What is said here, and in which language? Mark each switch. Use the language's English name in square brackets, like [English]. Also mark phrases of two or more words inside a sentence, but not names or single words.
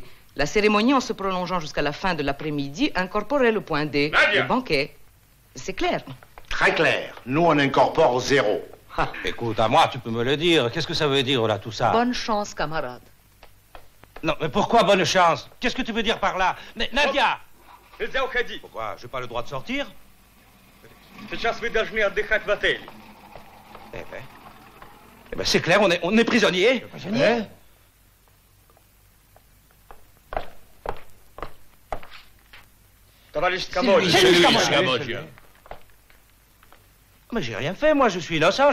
[French] La cérémonie, en se prolongeant jusqu'à la fin de l'après-midi, incorporait le point D, Nadia. le banquet. C'est clair. Très clair. Nous, on incorpore 0. Écoute, à moi, tu peux me le dire. Qu'est-ce que ça veut dire, là, tout ça? Bonne chance, camarade. Non, mais pourquoi bonne chance? Qu'est-ce que tu veux dire par là? Mais, Nadia! [Russian] Нельзя уходить. [French] Pourquoi? J'ai pas le droit de sortir? [Russian] Сейчас вы должны отдыхать в отеле. [French] Eh ben, c'est clair, on est prisonniers. Prisonniers? [Russian] Товарищ Скаморин. [French] Mais j'ai rien fait, moi, je suis innocent.